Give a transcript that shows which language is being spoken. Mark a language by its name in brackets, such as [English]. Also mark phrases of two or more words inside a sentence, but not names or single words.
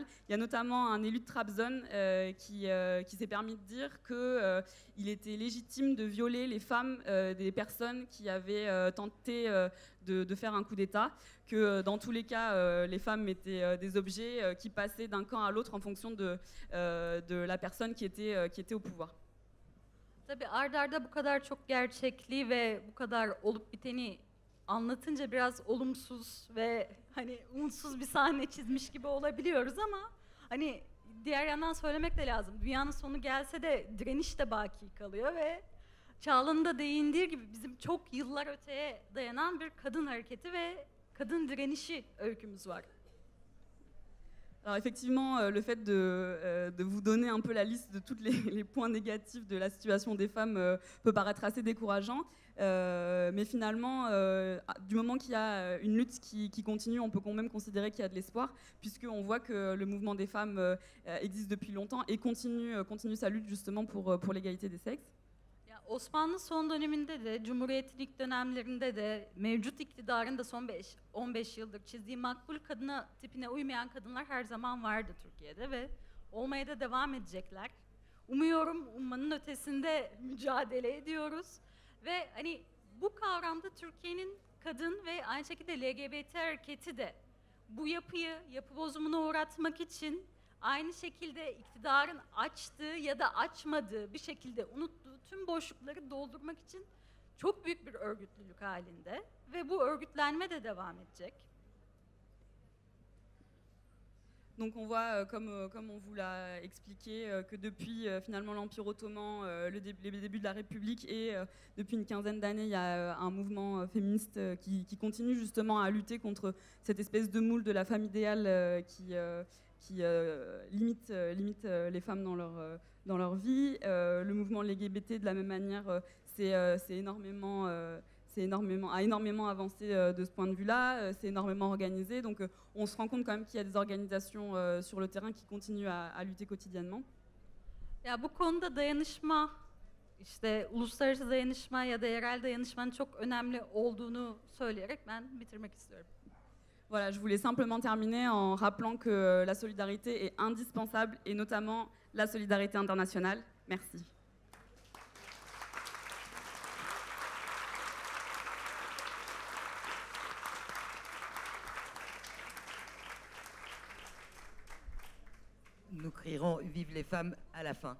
[French] Il y a notamment un élu de Trabzon qui s'est permis de dire qu'il était légitime de violer les femmes des personnes qui avaient tenté de faire un coup d'État, que dans tous les cas, les femmes étaient des objets qui passaient d'un camp à l'autre en fonction de la personne qui était au pouvoir. [Turkish] Tabii arda bu kadar çok gerçekliği ve bu kadar olup biteni anlatınca biraz olumsuz ve hani umutsuz bir sahne çizmiş gibi olabiliyoruz ama hani diğer yandan söylemek de lazım. Dünyanın sonu gelse de direniş de baki kalıyor ve Çağla'nın da değindiği gibi bizim çok yıllar öteye dayanan bir kadın hareketi ve kadın direnişi öykümüz var. [French] Alors effectivement, le fait de vous donner un peu la liste de tous les points négatifs de la situation des femmes peut paraître assez décourageant. Mais finalement, du moment qu'il y a une lutte qui continue, on peut quand même considérer qu'il y a de l'espoir, puisqu'on voit que le mouvement des femmes existe depuis longtemps et continue sa lutte justement pour l'égalité des sexes. [Turkish] Ya Osmanlı son döneminde de, Cumhuriyet'in ilk dönemlerinde de, mevcut iktidarın da son 15 yıldır çizdiği makbul kadına tipine uymayan kadınlar her zaman vardı Türkiye'de ve olmaya da devam edecekler. Ummanın ötesinde mücadele ediyoruz. Ve hani bu kavramda Türkiye'nin kadın ve aynı şekilde LGBT hareketi de bu yapı bozumuna uğratmak için aynı şekilde iktidarın açtığı ya da açmadığı, bir şekilde unuttuğu tüm boşlukları doldurmak için çok büyük bir örgütlülük halinde ve bu örgütlenme de devam edecek. [French] Donc on voit, comme on vous l'a expliqué, que depuis finalement l'Empire ottoman, les débuts de la République et depuis une quinzaine d'années, il y a un mouvement féministe qui continue justement à lutter contre cette espèce de moule de la femme idéale qui limite les femmes dans leur vie. Le mouvement LGBT de la même manière, a énormément avancé de ce point de vue-là, c'est énormément organisé, donc on se rend compte quand même qu'il y a des organisations sur le terrain qui continuent à lutter quotidiennement. [Turkish] Ya bu konuda dayanışma, işte uluslararası dayanışma ya da yerel dayanışmanın çok önemli olduğunu söyleyerek ben bitirmek istiyorum. [French] Voilà, je voulais simplement terminer en rappelant que la solidarité est indispensable et notamment la solidarité internationale. Merci. Nous crierons « Vive les femmes » à la fin.